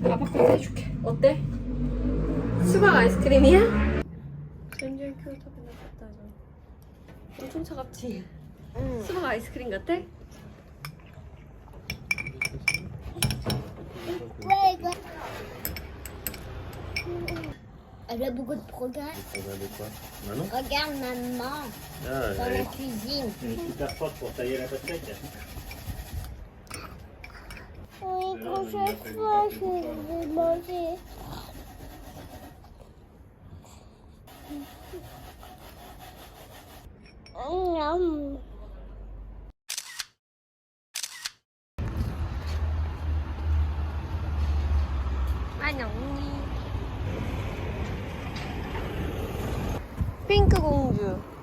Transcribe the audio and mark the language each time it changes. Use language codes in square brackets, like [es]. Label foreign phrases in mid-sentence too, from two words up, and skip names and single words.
[ko] 아빠까지 해줄게. 어때? 수박 아이스크림이야? 젠젤 큐터빈 같다. 엄청 차갑지? 응. 수박 아이스크림 같아? 왜 이거? [fr] Elle a beaucoup de progrès. Regardez quoi? Manon? Regarde maman Ah, dans la cuisine. elle est super forte pour tailler la pastèque. Oui, quand chaque fois je vais manger. Miam. [ko] 안녕. 핑크 공주.